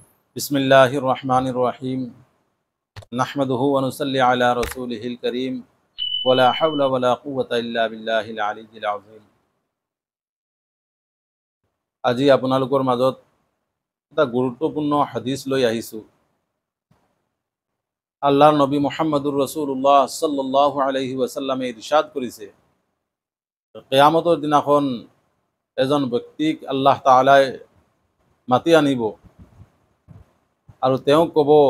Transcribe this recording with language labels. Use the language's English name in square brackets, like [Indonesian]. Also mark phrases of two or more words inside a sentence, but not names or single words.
[Arabic] بسم الله الرحمن الرحيم نحمده ونصلي على رسوله الكريم ولا حول ولا قوة إلا بالله العلي العظيم. [Assamese] আজি আপোনালোকৰ মাজত এটা গুৰুত্বপূৰ্ণ হাদিছ লৈ আহিছোঁ। আল্লাহৰ নবী [Arabic] محمد رسول الله صلى الله عليه وسلم [Assamese] ইরশাদ কৰিছে, কিয়ামতৰ দিনাখন এজন ব্যক্তিক আল্লাহ তাআলাই মাতি আনিব আৰু তেওঁ ক'ব